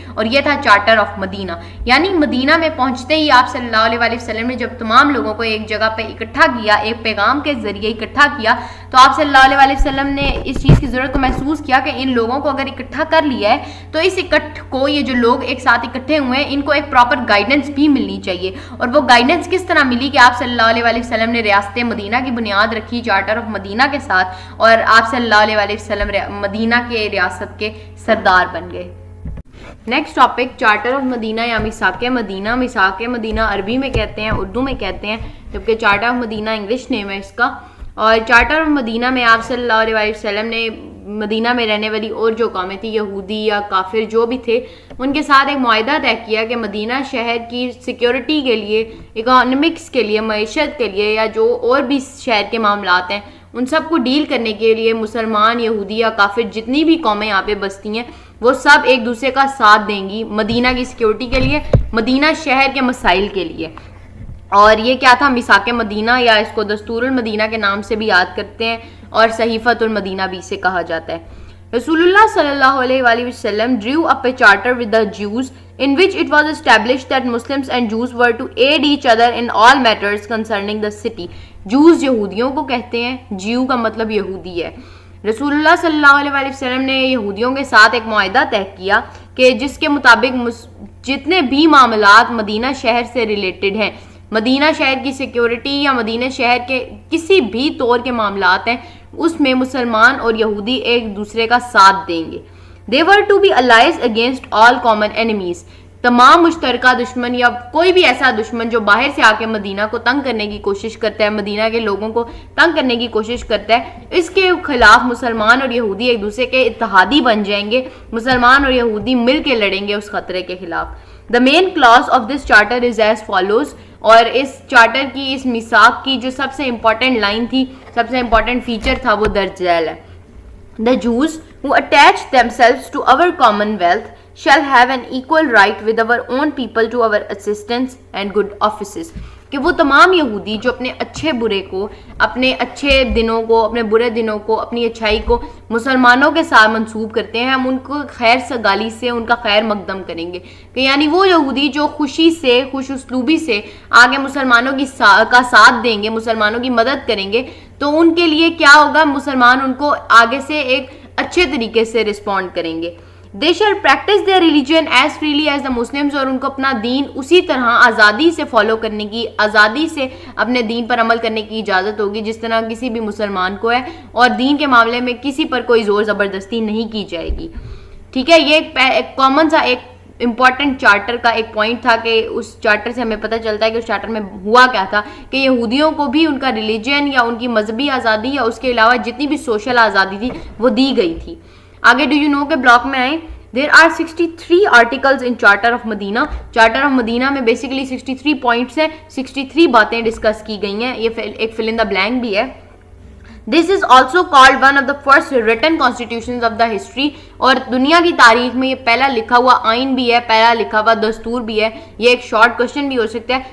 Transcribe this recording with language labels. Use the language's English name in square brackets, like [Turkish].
[Urdu] اور یہ تھا چارٹر آف مدینہ. یعنی مدینہ میں پہنچتے ہی آپ صلی اللہ علیہ وسلم نے جب تمام لوگوں کو ایک جگہ پہ اکٹھا کیا, ایک پیغام کے ذریعے اکٹھا کیا, تو آپ صلی اللہ علیہ وسلم نے اس چیز کی ضرورت کو محسوس کیا کہ ان لوگوں کو اگر اکٹھا کر لیا ہے تو اس اکٹھ کو, یہ جو لوگ ایک ساتھ اکٹھے ہوئے ہیں, ان کو ایک پراپر گائیڈنس بھی ملنی چاہیے. اور وہ گائیڈنس کس طرح ملی کہ آپ صلی اللہ علیہ وسلم نے ریاست مدینہ کی بنیاد رکھی چارٹر آف مدینہ کے ساتھ, اور آپ صلی اللہ علیہ وسلم مدینہ کے ریاست کے سردار بن گئے. نیکسٹ ٹاپک چارٹر آف مدینہ یا میثاق مدینہ. میثاق مدینہ عربی میں کہتے ہیں, اردو میں کہتے ہیں, جبکہ چارٹر آف مدینہ انگلش نیم ہے اس کا. اور چارٹر آف مدینہ میں آپ صلی اللہ علیہ وسلم نے مدینہ میں رہنے والی اور جو قومیں تھیں، یہودی یا کافر جو بھی تھے، ان کے ساتھ ایک معاہدہ طے کیا کہ مدینہ شہر کی سیکیورٹی کے لیے، اکانومکس کے لیے، معیشت کے لیے، یا جو اور بھی شہر کے معاملات ہیں ان سب کو ڈیل کرنے کے لیے مسلمان، یہودی یا کافر جتنی بھی قومیں یہاں پہ بستی ہیں وہ سب ایک دوسرے کا ساتھ دیں گی مدینہ کی سیکیورٹی کے لیے، مدینہ شہر کے مسائل کے لیے. اور یہ کیا تھا؟ میثاق مدینہ، یا اس کو دستور المدینہ کے نام سے بھی یاد کرتے ہیں اور صحیفۃ المدینہ بھی اسے کہا جاتا ہے. [English] رسول اللہ [Arabic] صلی اللہ علیہ وآلہ وسلم [English] drew up a charter with the Jews in which it was established that Muslims and Jews were to aid each other in all matters concerning the city. [Urdu] Jews یہودیوں کو کہتے ہیں، جیو کا مطلب یہودی ہے. رسول اللہ صلی اللہ علیہ وآلہ وسلم نے یہودیوں کے ساتھ ایک معاہدہ طے کیا کہ جس کے مطابق جتنے بھی معاملات مدینہ شہر سے ریلیٹڈ ہیں، مدینہ شہر کی سیکیورٹی یا مدینہ شہر کے کسی بھی طور کے معاملات ہیں، اس میں مسلمان اور یہودی ایک دوسرے کا ساتھ دیں گے. [English] They were to be allies against all common enemies. [Urdu] تمام مشترکہ دشمن یا کوئی بھی ایسا دشمن جو باہر سے آ کے مدینہ کو تنگ کرنے کی کوشش کرتا ہے، مدینہ کے لوگوں کو تنگ کرنے کی کوشش کرتا ہے، اس کے خلاف مسلمان اور یہودی ایک دوسرے کے اتحادی بن جائیں گے. مسلمان اور یہودی مل کے لڑیں گے اس خطرے کے خلاف. [English] The main clause of this charter is as follows. [Urdu] اور اس چارٹر کی، اس میثاق کی جو سب سے امپورٹنٹ لائن تھی، سب سے امپورٹنٹ فیچر تھا، وہ درج ذیل ہے. [English] The Jews who attach themselves to our commonwealth shall have an equal right with our own people to our assistance and good offices. [Urdu] کہ وہ تمام یہودی جو اپنے اچھے برے کو، اپنے اچھے دنوں کو، اپنے برے دنوں کو، اپنی اچھائی کو مسلمانوں کے ساتھ منسوب کرتے ہیں، ہم ان کو خیر سگالی سے ان کا خیر مقدم کریں گے. کہ یعنی وہ یہودی جو خوشی سے، خوش اسلوبی سے آگے مسلمانوں کا ساتھ دیں گے، مسلمانوں کی مدد کریں گے، تو ان کے لیے کیا ہوگا؟ مسلمان ان کو آگے سے ایک اچھے طریقے سے رسپونڈ کریں گے. [English] They shall practice their religion as freely as the Muslims. [Urdu] اور ان کو اپنا دین اسی طرح آزادی سے فالو کرنے کی، آزادی سے اپنے دین پر عمل کرنے کی اجازت ہوگی جس طرح کسی بھی مسلمان کو ہے، اور دین کے معاملے میں کسی پر کوئی زور زبردستی نہیں کی جائے گی. ٹھیک ہے، یہ ایک کامن سا ایک امپورٹنٹ چارٹر کا ایک پوائنٹ تھا کہ اس چارٹر سے ہمیں پتہ چلتا ہے کہ اس چارٹر میں ہوا کیا تھا، کہ یہودیوں کو بھی ان کا ریلیجن یا ان کی مذہبی آزادی یا اس کے علاوہ جتنی بھی سوشل آزادی تھی وہ دی گئی تھی. آگے [English] do you know [Urdu] کے بلاک میں آئیں. [English] There are 63 articles in Charter of Medina. [Urdu] Charter of Medina میں [English] basically 63 points [Urdu] ہیں، 63 باتیں ڈسکس کی گئی ہیں. یہ ایک [English] fill in the blank [Urdu] بھی ہے. [English] This is also called one of the first written constitutions of the history. [Urdu] اور دنیا کی تاریخ میں یہ پہلا لکھا ہوا آئین بھی ہے، پہلا لکھا ہوا دستور بھی ہے. یہ ایک شارٹ کوشچن بھی ہو سکتا ہے.